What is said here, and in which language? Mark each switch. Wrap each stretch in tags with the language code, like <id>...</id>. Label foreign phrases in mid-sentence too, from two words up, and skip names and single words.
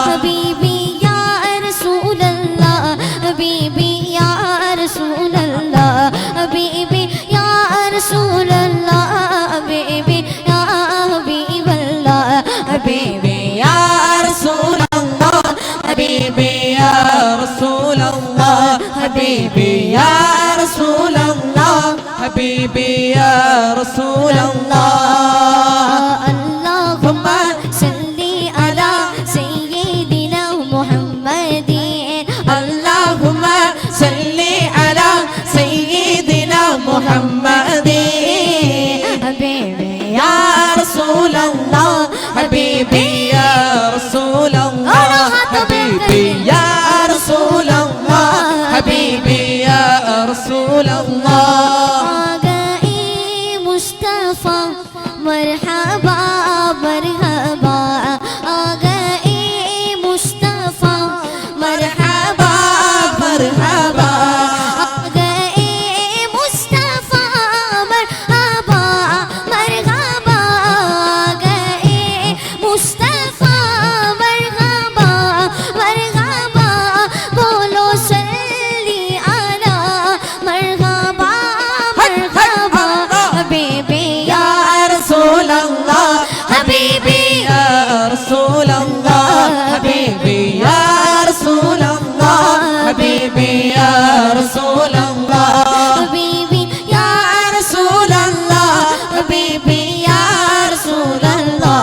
<ar>حبيبي يا رسول الله حبيبي يا رسول الله حبيبي يا رسول الله حبيبي يا حبيب الله حبيبي يا رسول الله حبيبي يا رسول الله حبيبي يا رسول الله حبيبي يا رسول الله اللهم صل على سيدنا محمد اللهم صل على سيدنا محمد حبيبي يا رسول الله حبيبي يا رسول الله حبيبي يا رسول الله حبيبي يا رسول الله</ar> <ur>مصطفیٰ مرحبا مرحبا آ گئے مصطفیٰ مرحبا मरहबा آ گئے مصطفیٰ مرحبا مرحبا آ گئے مصطفیٰ مرحبا مرحبا بولو</ur> <ar>صل على</ar> <ur>مرحبا مرحبا</ur> <ar>حبيبي يا رسول الله हबीबी يا رسول الله حبيبي يا رسول الله حبيبي يا رسول الله حبيبي يا رسول الله حبيبي يا رسول الله</ar>